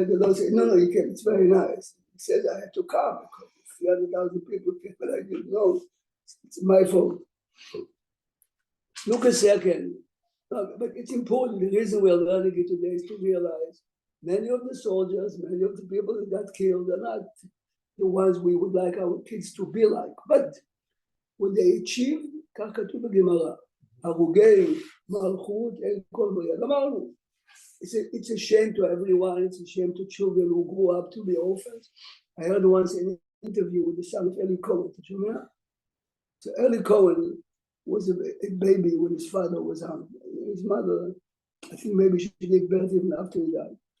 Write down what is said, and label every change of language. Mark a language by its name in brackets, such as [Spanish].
[English] I don't say, no, you can't, it's very nice. He said I had to come because 300,000 people came, but I didn't know. It's my fault. Look a second. But it's important. The reason we're learning it today is to realize many of the soldiers, many of the people that got killed are not the ones we would like our kids to be like. But when they achieved, [Hebrew] כך כתוב בגמרא, הרוגי מלכות אין כל בריאה. [English] אמרנו, it's a shame to everyone, it's a shame to children who grew up to be orphans. I heard once an interview with the son of Eli Cohen. So Eli Cohen was a baby when his father was hung. His mother, I think maybe she gave birth even after he died.